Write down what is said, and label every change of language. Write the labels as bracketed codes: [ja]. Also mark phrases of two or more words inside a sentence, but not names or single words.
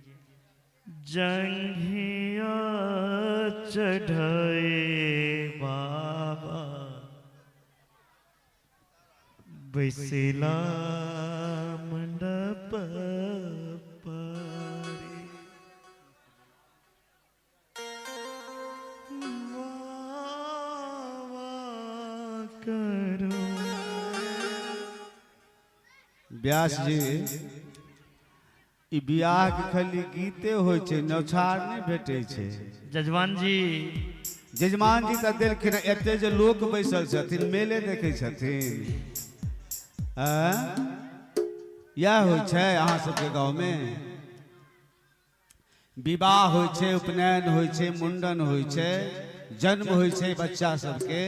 [mai] जंघिया चढ़ाए बाबा बैसेला मंडप पारे। वाह करो व्यास जी, ई बियाह के खाली गीते होइ छै, नौछार नहीं भेटै छै। जजमान जी, जजमान जी तऽ देलखिन एते जे लोक बैसल छथिन, मेले देखै छथिन। यह होइ छै अहाँ सबके गाँव में। विवाह होइ छै, उपनयन होइ छै, मुंडन होइ छै, जन्म होइ छै बच्चा सबके।